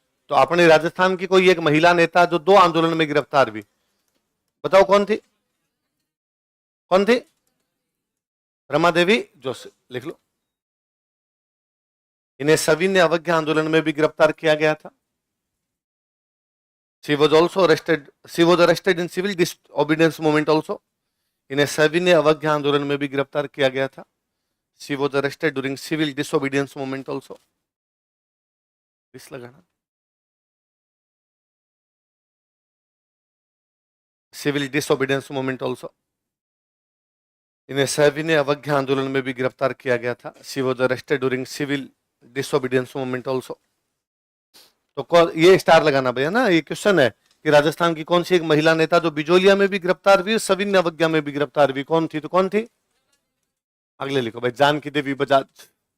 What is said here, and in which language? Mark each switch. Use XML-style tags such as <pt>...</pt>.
<hi>तो अपने राजस्थान की कोई एक महिला नेता जो 2 आंदोलन में गिरफ्तार हुई, बताओ कौन थी? कौन थी? रमा देवी जोशी, लिख लो। इन्हें सविनय अवज्ञा आंदोलन में भी गिरफ्तार किया गया था।</hi> <en>She was also arrested. She was arrested in civil disobedience movement also.</en> <hi>इन्हें सविनय अवज्ञा आंदोलन में भी गिरफ्तार किया गया था.</hi> <en>She was arrested during civil disobedience movement also.</en> <hi>इस लगाना.</hi> <en>Civil disobedience movement also.</en> <hi>इन्हें सविनय अवज्ञा आंदोलन में भी गिरफ्तार किया गया था.</hi> <en>She was arrested during civil disobedience movement also.</en> <hi>तो ये स्टार लगाना भैया ना. ये क्वेश्चन है कि राजस्थान की कौन सी एक महिला नेता जो बिजोलिया में भी गिरफ्तार हुई, सविनय अवज्ञा में भी गिरफ्तार हुई, कौन थी? तो कौन थी? अगले लिखो भाई. जानकी देवी बजाज.</hi>